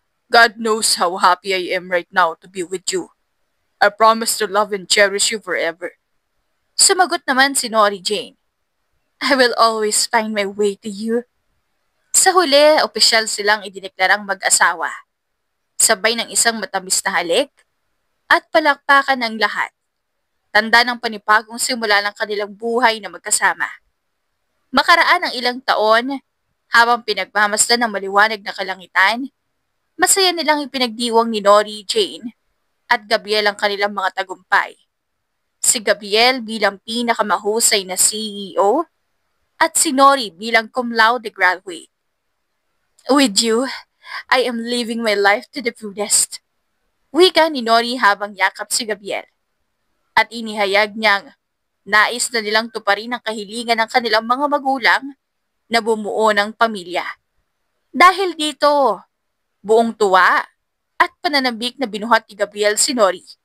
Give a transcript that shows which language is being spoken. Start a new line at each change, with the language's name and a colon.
English: "God knows how happy I am right now to be with you. I promise to love and cherish you forever."
Filipino: Sumagot naman si Nori Jane,
English: "I will always find my way to you."
Filipino: Sa huli, opisyal silang idineklarang mag-asawa. Sabay ng isang matamis na halik at palakpakan ng lahat. Tanda ng panipagong simula ng kanilang buhay na magkasama. Makaraan ang ilang taon, habang pinagmamasdan ng maliwanag na kalangitan, masaya nilang ipinagdiwang ni Nori Jane at Gabriel ang kanilang mga tagumpay. Si Gabriel bilang pinakamahusay na CEO at si Nori bilang cum laude graduate.
English: "With you, I am living my life to the fullest."
Filipino: Wika ni Nori habang yakap si Gabriel. At inihayag niyang nais na nilang tuparin ang kahilingan ng kanilang mga magulang na bumuo ng pamilya. Dahil dito, buong tuwa at pananambik na binuhat ni Gabriel si Nori.